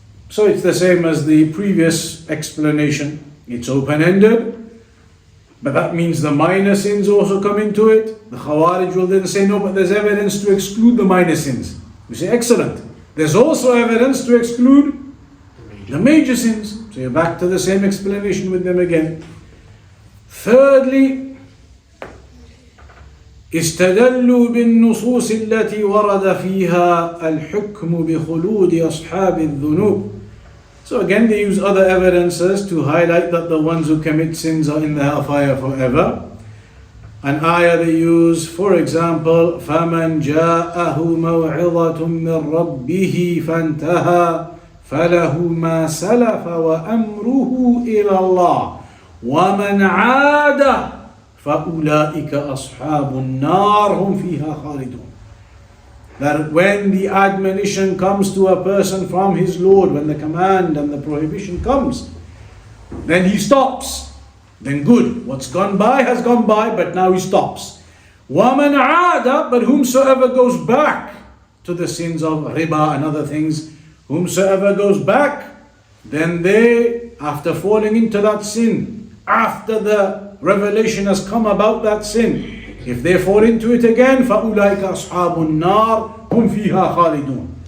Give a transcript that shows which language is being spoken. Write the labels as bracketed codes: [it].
[en] So it's the same as the previous explanation. It's open-ended, but that means the minor sins also come into it. The Khawarij will then say, no, but there's evidence to exclude the minor sins. You say, excellent. There's also evidence to exclude the major sins. So you're back to the same explanation with them again. Thirdly, [ar] استدلوا بالنصوص التي ورد فيها الحكم بخلود أصحاب الذنوب. [en] So again, they use other evidences to highlight that the ones who commit sins are in the hellfire forever. An ayah they use, for example, [ar] فَمَنْ جَاءَهُ مَوْعِظَةٌ مِّن رَبِّهِ فَانْتَهَى فَلَهُ مَا سَلَفَ وَأَمْرُهُ إِلَى اللَّهِ وَمَنْ عَادَ فَأُولَٰئِكَ أَصْحَابُ النَّارِ هُمْ فِيهَا خَالِدُونَ. [en] That when the admonition comes to a person from his Lord, when the command and the prohibition comes, then he stops. Then good, what's gone by has gone by, but now he stops. [ar] وَمَنْ عَادَ, [en] but whomsoever goes back to the sins of riba and other things, whomsoever goes back, then they, after falling into that sin, after the revelation has come about that sin, if they fall into it again, [ar] فَأُولَٰئِكَ أَصْحَابُ النَّارِ هُمْ فِيهَا خَالِدُونَ.